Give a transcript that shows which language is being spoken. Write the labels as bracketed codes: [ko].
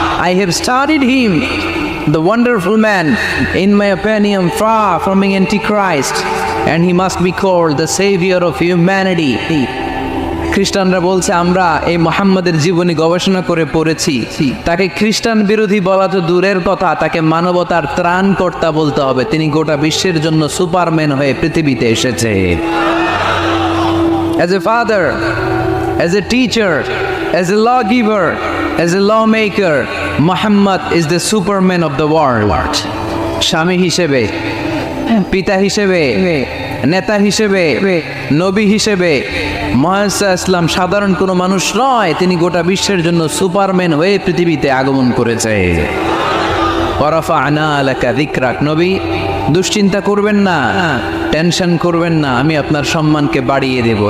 [en] I have studied him, the wonderful man, in my opinion far from being antichrist, and he must be called the savior of humanity. [bn] খ্রিস্টানরা বলছে, আমরা এই মুহাম্মদের জীবনী গবেষণা করে পড়েছি, তাকে খ্রিস্টান বিরোধী বলা তো দূরের কথা, তাকে মানবতার ত্রাণকর্তা বলতে হবে। তিনি গোটা বিশ্বের জন্য সুপারম্যান হয়ে পৃথিবীতে এসেছে। [en] As a father, as a teacher, as a lawgiver, As a lawmaker, Muhammad is the superman of the world. [bn] স্বামী হিসেবে, পিতা হিসেবে, নেতা হিসেবে, নবী হিসেবে মুহাম্মদ ইসলাম সাধারণ কোনো মানুষ নয়, তিনি গোটা বিশ্বের জন্য সুপারম্যান হয়ে পৃথিবীতে আগমন করেছে। [ar] ওয়ারাফা'না লাকা যিকরাক, [bn] নবী দুশ্চিন্তা করবেন না, টেনশন করবেন না, আমি আপনার সম্মানকে বাড়িয়ে দেব।